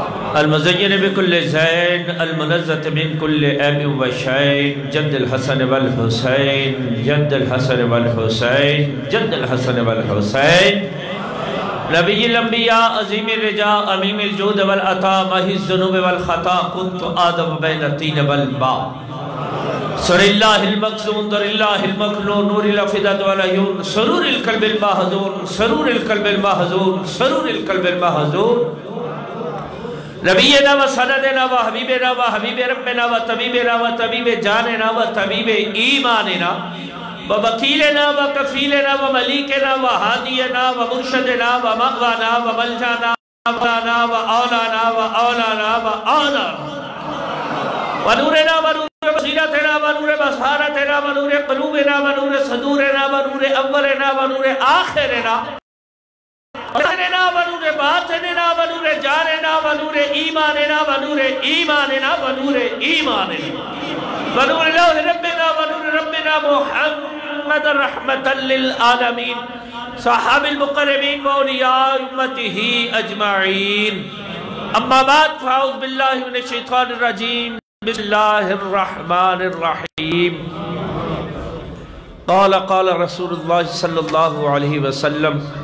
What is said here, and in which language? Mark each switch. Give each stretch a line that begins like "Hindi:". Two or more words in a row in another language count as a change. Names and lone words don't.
Arabic: المزین بکل زین المنزت من کل عیب و شین جد الحسن والحسین جد الحسن والحسین جد الحسن والحسین نبی الانبیاء عظیم الرجاء امیم الجود والعطا ماہی الذنوب والخطا کنت آدم بین الطین والماء سر اللہ المقصون در اللہ المکنون نور الافدت والعیون سرور القلب المحزون سرور القلب المحزون سرور القلب المحزون نبینا و سندنا و حبیبنا و حبیب ربنا و طبیبنا و طبیب جاننا و طبیب ایماننا و وکیلنا و کفیلنا و ملیکنا و حادینا و مرشدنا و مغوانا و ملجانا و اولانا و اولانا و اولانا و نورنا و نور بصیرتنا و نور بصارتنا و نور قلوبنا و نور صدورنا و نور اولنا و نور آخرنا نا و نور باطننا و نور جاننا و نور ایماننا و نور ایماننا و نور ایماننا و نور لوح ربنا و نور ربنا محمد رحمتا للعالمین صحاب المقربین و اولیاء امته اجمعین اما بعد فاعوذ باللہ من الشیطان الرجیم بسم اللہ الرحمن الرحیم قال رسول اللہ صلی اللہ علیہ وسلم